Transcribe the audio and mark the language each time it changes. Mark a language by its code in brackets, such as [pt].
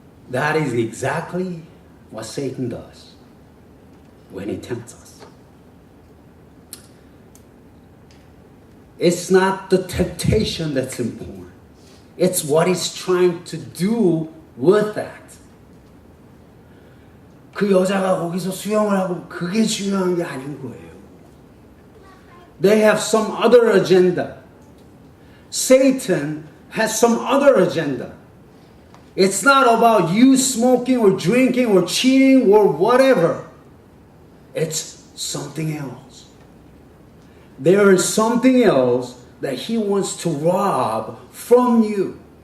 [en] That is exactly what Satan does when he tempts us. It's not the temptation that's important. It's what he's trying to do with that. [ko] 그 여자가 거기서 수영을 하고 그게 중요한 게 아닌 거예요. [en] They have some other agenda. Satan has some other agenda. It's not about you smoking or drinking or cheating or whatever. It's something else. There is something else that he wants to rob from you.